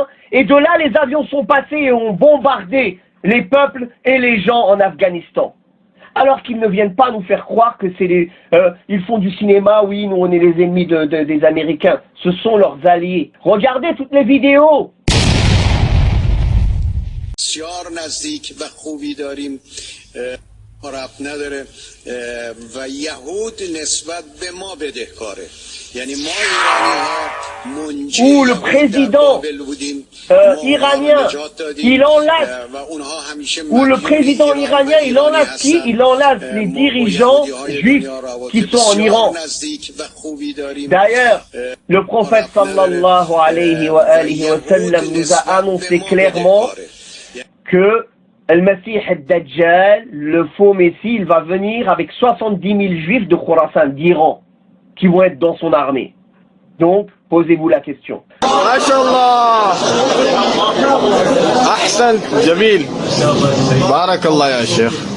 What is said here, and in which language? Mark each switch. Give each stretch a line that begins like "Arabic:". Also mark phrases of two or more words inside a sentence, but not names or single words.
French: Et de là, les avions sont passés et ont bombardé les peuples et les gens en Afghanistan. Alors qu'ils ne viennent pas nous faire croire que c'est ils font du cinéma, oui, nous on est les ennemis des Américains. Ce sont leurs alliés. Regardez toutes les vidéos.
Persian: بسیار نزدیک و خوبی داریم ربط نداره و یهود نسبت به ما بدهکاره یعنی ما ایرانی ها منجی
French: où le président iranien il enlace où le président iranien il enlace qui? Il enlace les dirigeants juifs qui sont en Iran. D'ailleurs, le prophète
Arabic: صلى الله عليه وسلم
French: nous a annoncé clairement que Al-Masih al-Dajjal, le faux Messie, il va venir avec 70 000 juifs de Khurasan, d'Iran, qui vont être dans son armée. Donc, posez-vous la question.
Arabic: ما شاء الله. أحسن، جميل. بارك الله يا شيخ.